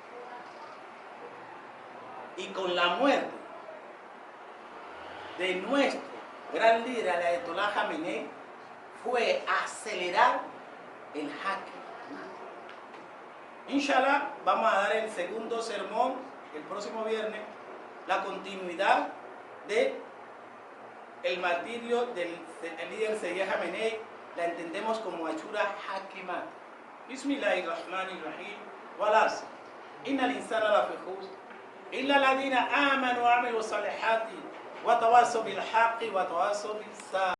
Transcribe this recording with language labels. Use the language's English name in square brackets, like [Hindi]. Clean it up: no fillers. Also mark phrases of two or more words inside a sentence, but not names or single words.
[Spanish] Y con la muerte de nuestro gran líder, el Ayatollah Jamenei, fue acelerar el jaque. Inshallah, vamos a dar el segundo sermón el próximo viernes, la continuidad de el martirio del líder Sayyid Jamenei. La entendemos como Ashura Hakimat. [Arabic] بسم الله الرحمن الرحيم. والعصر. إن الإنسان لفي خسر. إلا الذين آمنوا وعملوا الصالحات وتواصوا بالحق وتواصوا بالصبر.